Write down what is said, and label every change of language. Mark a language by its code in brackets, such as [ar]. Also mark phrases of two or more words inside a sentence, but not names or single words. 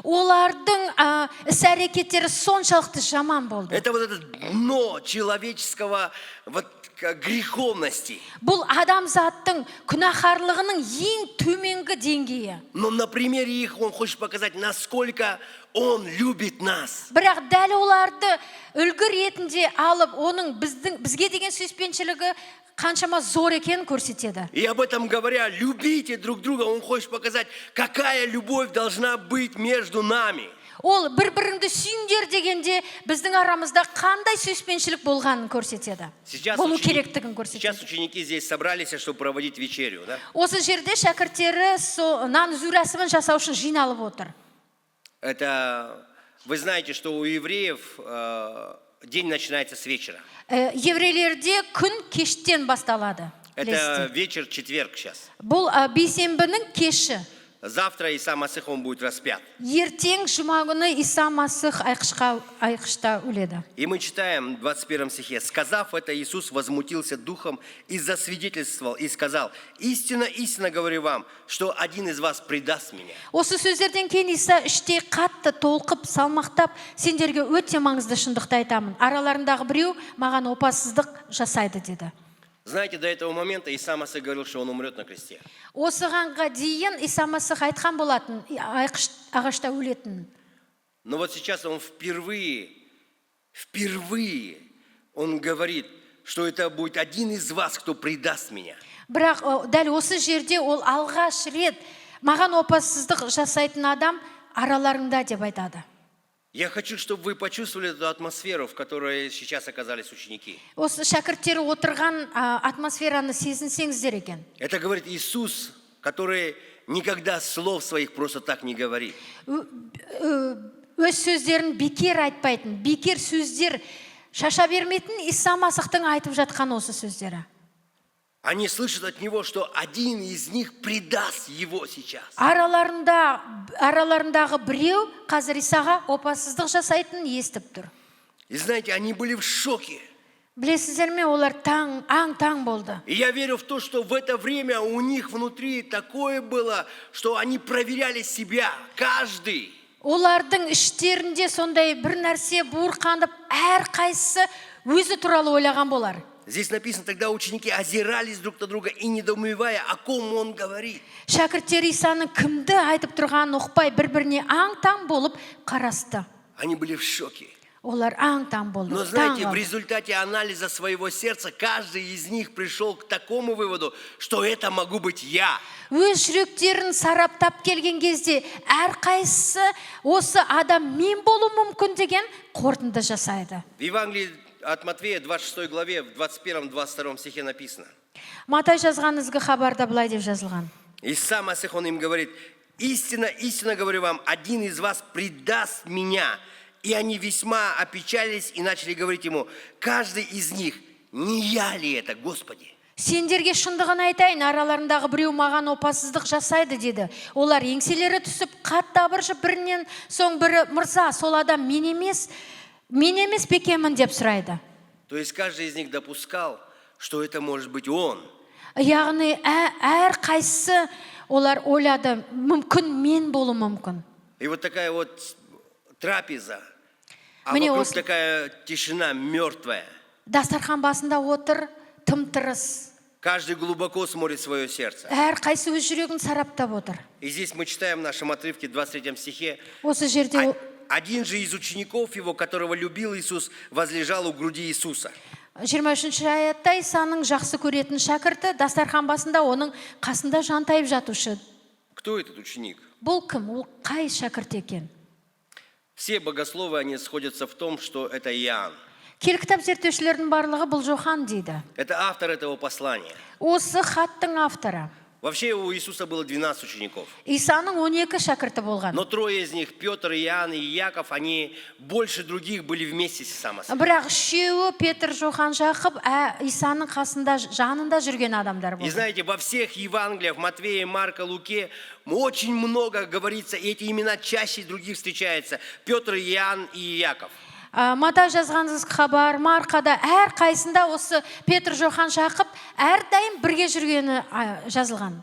[kk] Олардың іс-әрекеттері соншалықты жаман болды. [ru] Это вот это дно человеческого греховности. [kk] Бұл адамзаттың күнәһарлығының ең төменгі деңгейі. [ru] Но на примере их он хочет показать, насколько он любит нас. [kk] Бірақ дәл оларды үлгі ретінде алып, оның бізге деген сүйіспеншілігі қаншама зор екенін көрсетеді. [ru] И об этом говоря, любите друг друга, он хочет показать, какая любовь должна быть между нами. [kk] Ол бір-біріңді сүйіңдер дегенде біздің арамызда қандай сүйіспеншілік болғанын көрсетеді. Болу керектігін көрсетеді. [ru] Сейчас ученики здесь собрались, чтобы проводить вечерю, да? [kk] Осы жерде шәкірттері нан үзу рәсімін жасау үшін жиналып отыр. [ru] Это, вы знаете, что у евреев день начинается с вечера. [kk] Еврейлерде күн кештен басталады. [ru] Это вечер, четверг сейчас. [kk] Бұл бейсенбінің кеші. [ru] завтра Иса Масих, он будет распят. [kk] ертең жұма күні Иса Масих айқышта өледі. [ru] И мы читаем в 21 стихе: «Сказав это, Иисус возмутился духом и засвидетельствовал, и сказал: истинно, истинно говорю вам, что один из вас предаст меня». [kk] Осы сөздерден кейін Иса іштей қатты толқып, салмақтап, сендерге өте маңызды шындықты айтамын. Араларындағы біреу маған опасыздық жасайды деді. [ru] Знаете, до этого момента Иса Масих говорил, что он умрет на кресте. [kk] Осығанға дейін Иса Масих айтқан болатын, ағашта өлетінін. [ru] Но вот сейчас он впервые он говорит, что это будет один из вас, кто предаст меня. [kk] Бірақ дәл осы жерде ол алғаш рет маған опасыздық жасайтын адам араларында деп айтады. [ru] Я хочу, чтобы вы почувствовали эту атмосферу, в которой сейчас оказались ученики. [kk] Осы шәкірттері отырған атмосфераны сезінсеңіздер екен. [ru] Это говорит Иисус, который никогда слов своих просто так не говорит. [kk] Өз сөздерін бекер айтпайтын, бекер сөздер шаша бермейтін Иса Масихтың айтып жатқан осы сөздері. [ru] Они слышат от него, что один из них предаст его сейчас. [kk] Араларындағы біреу қазір Исаға опасыздық жасайтынын естіп тұр. [ru] И знаете, они были в шоке. [kk] Білесіздер ме, олар аң-таң болды. [ru] И я верю в то, что в это время у них внутри такое было, что они проверяли себя, каждый. [kk] Олардың іштерінде сондай бір нәрсе буырқанып, әрқайсысы өзі туралы ойлаған болар. [ru] Здесь написано: тогда ученики озирались друг на друга и недоумевая, о ком он говорит. [kk] Шәкірттер Исаның кімді айтып тұрғанын ұқпай, бір-біріне аң-таң болып қарасты. [ru] Они были в шоке. [kk] Олар аң-таң болды. [ru] Но знаете, в результате анализа своего сердца каждый из них пришел к такому выводу, что это могу быть я. [kk] Өз жүректерін сараптап келген кезде әрқайсысы осы адам мен болу мүмкін деген қорытынды жасайды. [ru] В Евангелии от Матфея, 26 главе, в 21-22 стихе написано. [kk] Матай жазған ізгі хабарда былай деп жазылған. [ru] Иса Масих, он им говорит: истинно, истинно говорю вам, один из вас предаст меня. И они весьма опечалились и начали говорить ему: каждый из них, не я ли это, Господи? [kk] Сендерге шындығын айтайын, араларындағы біреу маған опасыздық жасайды деді. Олар еңселері түсіп, қатты абыржып, бірінен соң бірі: мырза, сол адам мен емес бекемін деп сұрайды. [ru] То есть каждый из них допускал, что это может быть он. [kk] Яғни әрқайсысы олар ойлады, мүмкін мен болу мүмкін. [ru] И вот такая вот трапеза, а Мне вокруг [kk] осы- [ru] такая тишина мертвая. [kk] Дастархан басында отыр, тым-тырыс. [ru] Каждый глубоко смотрит в свое сердце. [kk] Әрқайсы өз жүрегін сараптап отыр. [ru] И здесь мы читаем в нашем отрывке, в 23 стихе: [kk] Осы жерде [ru] один же из учеников его, которого любил Иисус, возлежал у груди Иисуса. [kk] 23 аятта Исаның жақсы көретін шәкірті дастархан басында оның қасында жантайып жатушы. [ru] Кто этот ученик? [kk] Бұл кім? Ол қай шәкірт екен? [ru] Все богословы, они сходятся в том, что это Иоанн. [kk] Кел кітап зерттеушілердің барлығы бұл Жохан дейді. [ru] Это автор этого послания. [kk] Осы хаттың авторы. [ru] Вообще у Иисуса было 12 учеников. [kk] Исаның 12 шәкірті болған. [ru] Но трое из них, Петр, Иоанн и Яков, они больше других были вместе с Исаом. [kk] Бірақ үшеуі Петр, Жохан, Жақып Исаның қасында, жанында жүрген адамдар [ru] И [kk] болды. [ru] знаете, во всех Евангелиях, Матвея, Марка, Луке, очень много говорится, и эти имена чаще других встречаются. Петр, Иоанн и Яков. [kk] Матай жазған хабар, Марқада әрқайсында осы Петр, Жохан, Жақып әрдайым бірге жүргені жазылған.